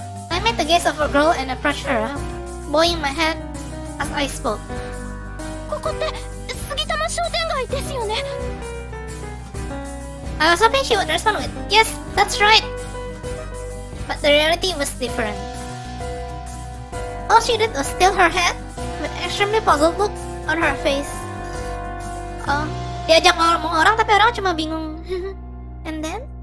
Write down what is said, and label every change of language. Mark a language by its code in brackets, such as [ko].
[en] I met the gaze of a girl and approached her, bowing my head as I spoke. [ja] ここって杉玉商店街ですよね。 [en] I was hoping she would respond with, "Yes, that's right." But the reality was different. All she did was tilt her head with an extremely puzzled look on her face. [id] Oh, diajak ngomong orang tapi orang cuma bingung. [en] And then,